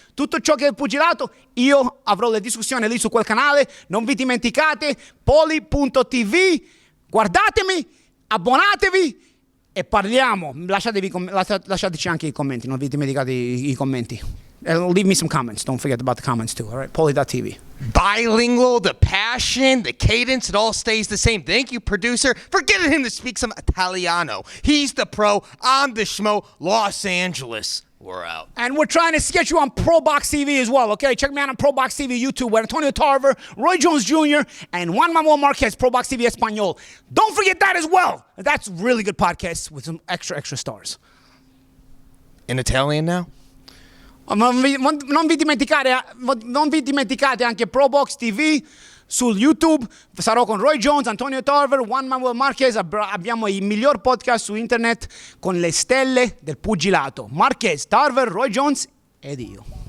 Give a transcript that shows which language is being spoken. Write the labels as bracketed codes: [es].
[it] Tutto ciò che è il pugilato, io avrò le discussioni lì su quel canale, non vi dimenticate, Paulie.tv, guardatemi, abbonatevi e parliamo. Lasciateci anche i commenti, non vi dimenticate i commenti. [en] Leave me some comments. Don't forget about the comments too. All right, Paulie.tv. Bilingual, the passion, the cadence, it all stays the same. Thank you, producer, for getting him to speak some Italiano. He's the pro. I'm the Schmo. Los Angeles. We're out. And we're trying to sketch you on Pro Box TV as well, okay? Check me out on Pro Box TV YouTube with Antonio Tarver, Roy Jones Jr., and Juan Manuel Marquez, Pro Box TV Espanol. Don't forget that as well. That's a really good podcast with some extra stars. In Italian now? [it] Non vi dimenticate anche Pro Box TV Sul YouTube sarò con Roy Jones, Antonio Tarver, Juan Manuel Marquez. Abbiamo il miglior podcast su internet con le stelle del pugilato. Marquez, Tarver, Roy Jones ed io.